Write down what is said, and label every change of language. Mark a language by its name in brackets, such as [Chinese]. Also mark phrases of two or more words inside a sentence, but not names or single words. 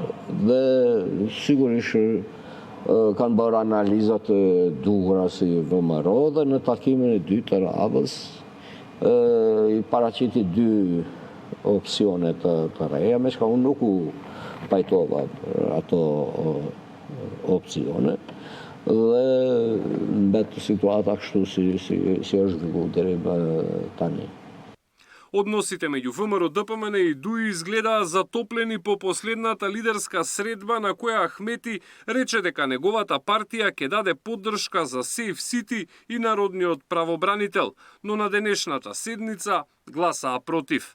[Albanian] Dhe sigurisht kanë bërë analizat e duhura si VMRO dhe në takimin e dytë të radhës i paraqiti 2 opsione të reja, me shka unë nuk u pajtova ato opsione dhe mbet situata kështu si është zhvilluar deri tani. [Macedonian] Односите меѓу ВМРО ДПМН и ДУИ изгледаа затоплени по последната лидерска средба на која Ахмети рече дека неговата партија ќе даде поддршка за Сейф Сити и народниот правобранител, но на денешната седница гласаа против.